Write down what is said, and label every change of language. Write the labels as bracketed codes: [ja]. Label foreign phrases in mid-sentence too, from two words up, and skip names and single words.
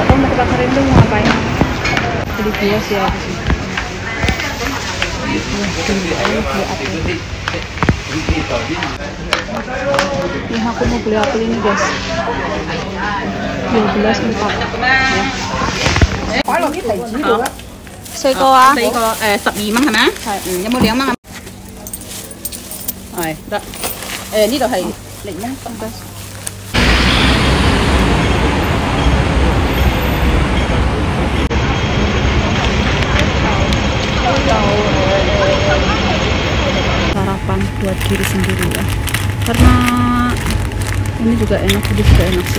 [id] Aku mau ke pasar itu mau ngapain? Beli buah sih aku sih. Beli apel. Nih aku mau beli apel ini guys. 12.4 ya. [yue] 四個啊？四個12蚊係咪啊？係，有冇2蚊啊？係得。呢度係檸檬汁嘅。 [id] Sarapan buat diri sendiri ya, karena ini juga enak, ini juga enak sih.